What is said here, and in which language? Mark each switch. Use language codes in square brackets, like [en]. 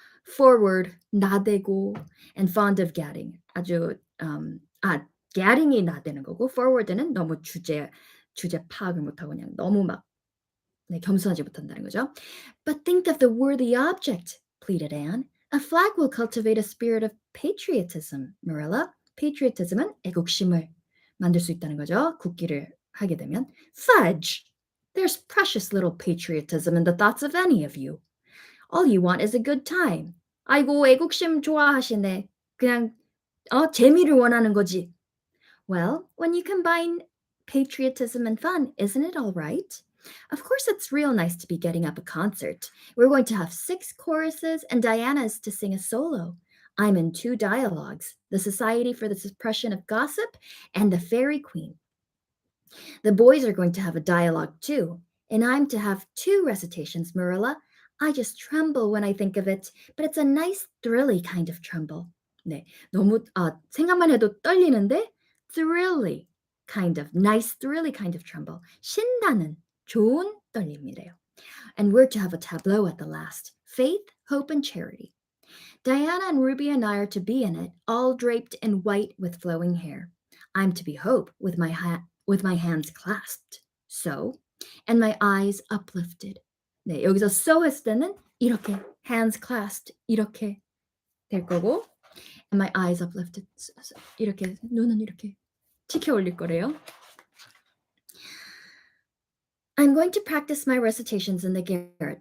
[en] forward, 나대고, and fond of gadding. [ko] 아주 gadding이 나대는 거고 forward는 너무 주제 파악을 못하고 그냥 너무 막 네, 겸손하지 못한다는 거죠. [en] But think of the worthy object, pleaded Anne. A flag will cultivate a spirit of patriotism, Marilla. [ko] patriotism은 애국심을 만들 수 있다는 거죠. 국기를 하게 되면. [en] Fudge! There's precious little patriotism in the thoughts of any of you. All you want is a good time. [ko] 아이고, 애국심 좋아하시네. 그냥 재미를 원하는 거지. [en] Well, when you combine patriotism and fun, isn't it all right? Of course, it's real nice to be getting up a concert. We're going to have 6 choruses, and Diana's to sing a solo. I'm in 2 dialogues, the Society for the Suppression of Gossip and the Fairy Queen. The boys are going to have a dialogue too, and I'm to have 2 recitations, Marilla. I just tremble when I think of it, but it's a nice thrilly kind of tremble. [ko] 네, 너무 생각만 해도 떨리는데 [en] thrilly kind of nice thrilly kind of tremble. [ko] 신나는 좋은 떨림이래요. [en] And we're to have a tableau at the last. Faith, hope, and charity. Diana and Ruby and I are to be in it, all draped in white with flowing hair. I'm to be Hope with my hands clasped, so, and my eyes uplifted. [ko] 네, 여기서 so 했을 때는 이렇게 [en] hands clasped [ko] 이렇게 될 거고, [en] and my eyes uplifted [ko] 이렇게 눈은 이렇게 치켜 올릴 거래요. [en] I'm going to practice my recitations in the garret.